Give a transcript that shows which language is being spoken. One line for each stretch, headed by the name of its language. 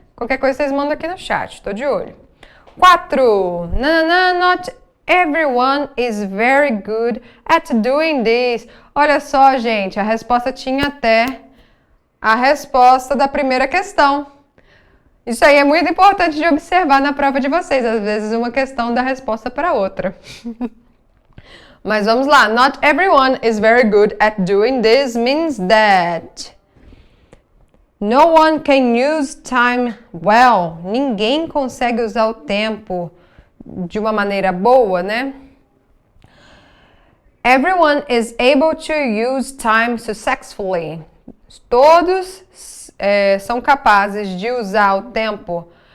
Portuguese: Qualquer coisa vocês mandam aqui no chat, tô de olho. 4.
English: Not everyone is very good at doing this.
Portuguese: Olha só, gente, a resposta tinha até a resposta da primeira questão. Isso aí é muito importante de observar na prova de vocês. Às vezes uma questão dá resposta para outra. Mas vamos lá.
English: Not everyone is very good at doing this means that no one can use time well.
Portuguese: Ninguém consegue usar o tempo de uma maneira boa, né?
English: Everyone is able to use time successfully.
Portuguese: Todos são capazes de usar o tempo